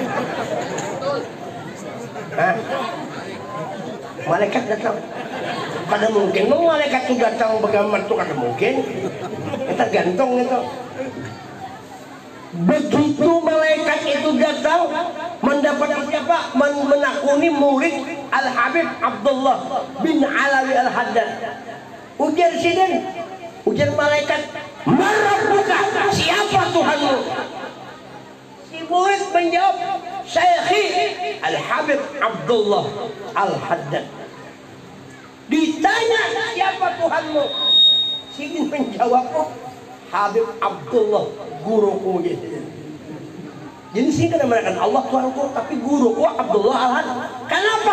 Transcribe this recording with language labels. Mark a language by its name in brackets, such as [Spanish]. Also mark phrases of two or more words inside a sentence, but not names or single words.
[Indonesian] Malaikat datang. [Banjar] Kada mungkin malaikat itu datang bergambar itu kada mungkin. [Indonesian] Kita gantung itu. Begitu malaikat itu datang mendapat apa? [Banjar] Menakuni murid Al-Habib Abdullah bin Alawi al-Haddad. Ujar sidin, ujar malaikat, "Marabbuka? [Indonesian] Siapa Tuhanmu?" Si murid menjawab, "Syekhi Al-Habib Abdullah al-Haddad." Ditanya, "Siapa Tuhanmu?" Sidin menjawab, "Oh, Habib Abdullah, guruku." Jadi sini kan mengatakan Allah Tuhanku, tapi guruku Abdullah al-Haddad. Kenapa?